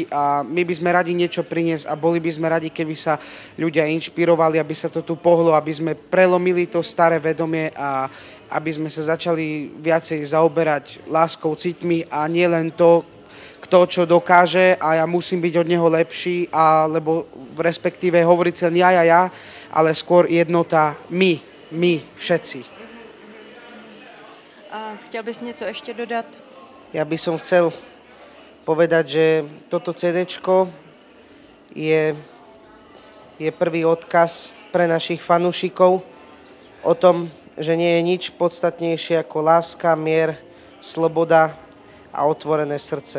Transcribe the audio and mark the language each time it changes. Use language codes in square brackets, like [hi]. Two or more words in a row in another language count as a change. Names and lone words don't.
[sk] a my by sme radi niečo priniesť a boli by sme radi, keby sa ľudia inšpirovali, aby sa to tu pohlo, aby sme prelomili to staré vedomie a aby sme sa začali viacej zaoberať láskou, citmi a nie len to, kto čo dokáže a ja musím byť od neho lepší, alebo respektíve hovoriť sa ja, ale skôr jednota my všetci. [cs] A chtěl bys něco ještě dodat? [sk] Ja by som chcel povedať, že toto CDčko je prvý odkaz pre našich fanúšikov o tom, že nie je nič podstatnejšie ako láska, mier, sloboda a otvorené srdce.